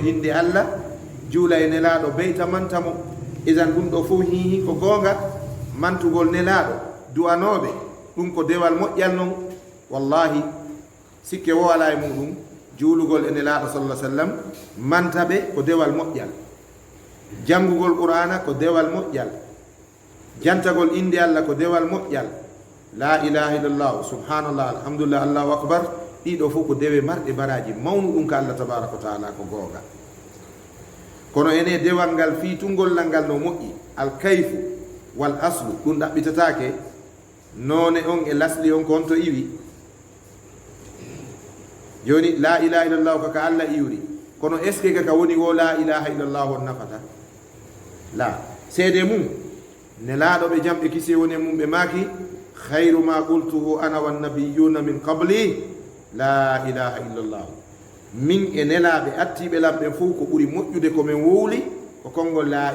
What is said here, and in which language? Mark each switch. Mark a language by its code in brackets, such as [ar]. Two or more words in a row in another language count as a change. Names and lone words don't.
[ff] inde allah juula e nelaɗo beyta mantamo isan ɗum ɗo fof hihi ko gonga mantugol nelaɗo du'anoɓe ɗum ko dewal moƴƴal noon wallahi sikke wo ala e muɗum juulugol e nelaɗo sallah sallam mantaɓe ko dewal moƴƴal jangugol qur'ana ko dewal moƴƴal jantagol inde allah ko dewal moƴƴal [ar] لا إله إلا الله سبحان الله الحمد لله الله أكبر [ff] ɗiɗo fof ko dewe marɗe baraji mawnu ɗum ka allah [ar] تبارك وتعالى [ff] ko gonga kono ene dewal ngal fiitungollal ngal no moƴƴi [ar] الكيف والأصل [ff] ɗum ɗaɓɓitatake none on e lasli on ko on to iwi joni [ar] لا إله إلا الله [ff] kaka allah iwri kono [fr] est ce que [ff] kaka woni wo [ar] لا إله إلا الله [ff] on nafata la seede mum nelaɗo ɓe jamɓe kisi woni mum ɓe maaki khayru [ar] ما قلته أنا والنبيون من قبلي لا إله إلا الله [ff] min e nelaɓe attiɓe lamɓe fof ko ɓuri moƴƴude komin wowli ko konngol la